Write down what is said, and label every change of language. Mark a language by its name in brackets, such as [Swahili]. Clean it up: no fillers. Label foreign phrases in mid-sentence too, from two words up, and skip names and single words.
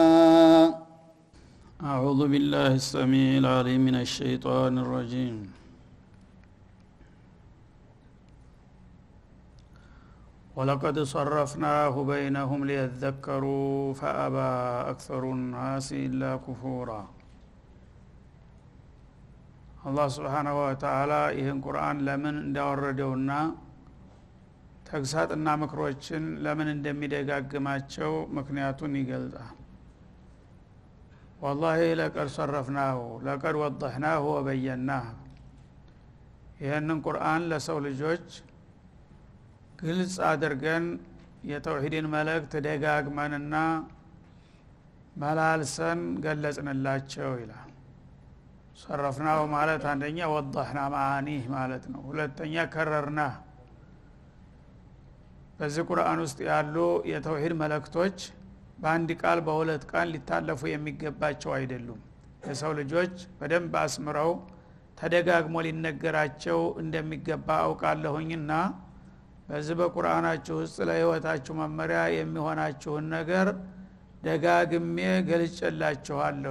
[Arabic] أعوذ بالله السميع العليم من الشيطان الرجيم ولقد صرفناه بينهم ليذكروا فأبى أكثر الناس إلا كفورا الله سبحانه وتعالى [Amharic] ይህን ቁርአን ለምን እንዳወረደውና ተግሳጽና ምክሮችን ለምን እንደሚደጋግማቸው ምክንያቱን ይገልጻል። [Arabic] والله لقد صرفناه لقد وضحناه وبيناه [Amharic] ይህንን ቁርአን ለሰው ልጆች ግልጽ አድርገን የተውሂድን መልእክት ደጋግመንና መላልሰን ገለጽንላቸው ይላል። صرفناه ማለት አንደኛ [Arabic] وضحنا معانيه [Amharic] ማለት ነው። ሁለተኛ ከረርና በዚህ ቁርአን ውስጥ ያሉ የተውሂድ መልእክቶች በአንድ ቃል በሁለት ቃል ሊታለፉ የሚገባቸው አይደሉም። የሰው ልጆች በደንብ አስምረው ተደጋግሞ ሊነገራቸው እንደሚገባ አውቃለሁኝና በዚህ በቁርአናችሁ ውስጥ ለህይወታችሁ መመሪያ የሚሆናችሁን ነገር ደጋግሜ ገልጬላችኋለሁ